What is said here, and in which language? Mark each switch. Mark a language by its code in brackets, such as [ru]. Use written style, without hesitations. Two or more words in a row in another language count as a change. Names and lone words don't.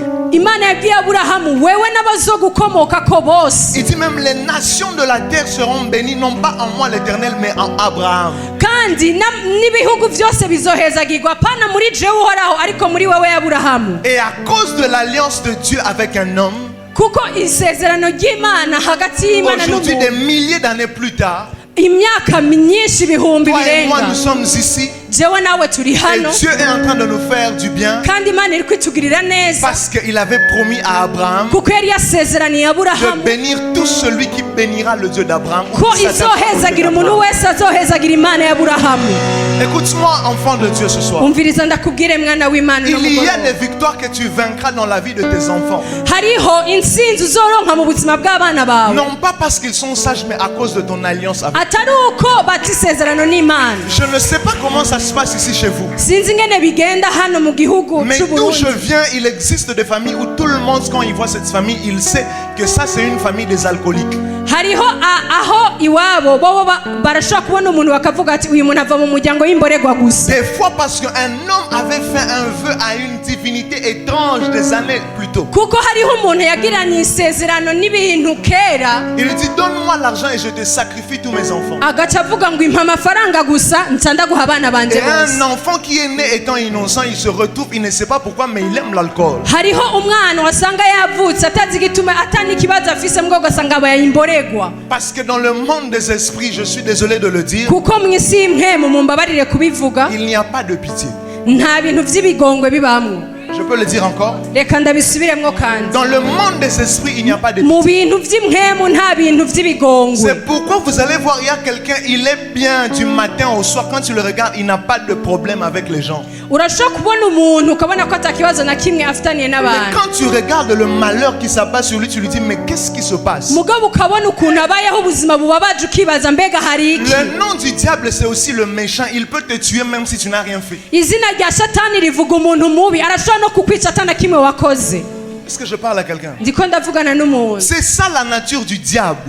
[rn] imana yabwiye aburahamu wewe n'abazogukomokako bose [fr] Il dit même les nations de la terre seront bénies, non pas en moi l'Éternel, mais en Abraham. [rn] kandi n'ibihugu byose bizohezagirwa pana muri jewe uhoraho ariko muri wewe aburahamu [fr] Et à cause de l'alliance de Dieu avec un homme, [rn] kuko isezerano ry'imana hagati y'imana [fr] aujourd'hui des [rn] n'umuntu [fr] milliers d'années plus tard, [rn] imyaka myinshi ibihumbi [fr] toi et moi [rn] birenga [fr] nous sommes ici [rn] jewe nawe turi [fr] et [rn] hano [fr] Dieu est en train de nous faire du bien [rn] kandi imana iri kwitugirira neza [fr] parce qu'il avait promis à Abraham [rn] kuko yari yasezeraniye [fr] de [rn] aburahamu [fr] bénir tout celui qui bénira le Dieu d'Abraham. ou [rn] ko [fr] qui s'adapte au Dieu [rn] izohezagira umuntu [fr] d'Abraham. [rn] wese azohezagira imana ya aburahamu [fr] Écoute-moi, enfant de Dieu, ce soir. [rn] umviriza ndakubwire mwana w'imana uno [fr] Il y a [rn] mugoroba. [fr] des victoires que tu vaincras dans la vie de tes enfants. [rn] hariho intsinzi uzoronka mu buzima bw'abana bawe [fr] Non pas parce qu'ils sont sages, mais à cause de ton alliance avec. [rn] atari uko bata isezerano n'imana [fr] Je ne sais pas comment ça se passe ici chez vous. [rn] sinzi ingene bigenda hano mu gihugu [fr] Mais d'où [rn] c'uburundi [fr] je viens, il existe des familles où tout le monde, quand il voit cette famille, il sait que ça c'est une famille des alcooliques. [rn] hariho aho iwabo bobo barashobora kubona umuntu bakavuga ati uyu muntu ava mu muryango w'imborerwa gusa [fr] Des fois parce qu'un homme avait fait un vœu à une divinité étrange des années plus tôt. [rn] kuko hariho umuntu yagiranye isezerano n'ibintu kera [fr] Il dit donne-moi l'argent et je te sacrifie tous mes enfants. [rn] agaca avuga ngo impa amafaranga gusa nca ndaguha abana banje [fr] Et [rn] bose [fr] un enfant qui est né étant innocent, il se retrouve, il ne sait pas pourquoi, mais il aime l'alcool. [rn] hariho umwana wasanga yavutse atazi igituma atani ikibazo afise mbwo ugasanga abaye imborerwa [fr] Parce que dans le monde des esprits, je suis désolé de le dire, [rn] kuko mu isi y'impwemu mumbabarire kubivuga [fr] il n'y a pas de pitié. [rn] nta bintu by'ibigongwe bibamwo [fr] Je peux le dire encore. [rn] reka ndabisubiremwo kandi [fr] Dans le monde des esprits, il n'y a pas de [rn] mu [fr] pitié. [rn] bintu by'impwemu nta bintu by'ibigongwe [fr] C'est pourquoi vous allez voir, il y a quelqu'un, il est bien du matin au soir. Quand tu le regardes, il n'a pas de problème avec les gens. [rn] urashobora kubona umuntu ukabona ko atakibazo na kimwe afitaniye [fr] Mais [rn] n'abantu [fr] quand tu regardes le malheur qui s'abat sur lui, tu lui dis, mais qu'est-ce qui se passe? [rn] mugabo ukabona ukuntu abayeho ubuzima bubabaje ukibaza mbega hari iki [fr] Le nom du diable, c'est aussi le méchant. Il peut te tuer même si tu n'as rien fait. [rn] izina rya satani rivuga umuntu mubi arashobora no kukwica atana kimwe wakoze [fr] Est-ce que je parle à quelqu'un? [rn] ndiko ndavugana n'umuntu [fr] C'est ça la nature du diable.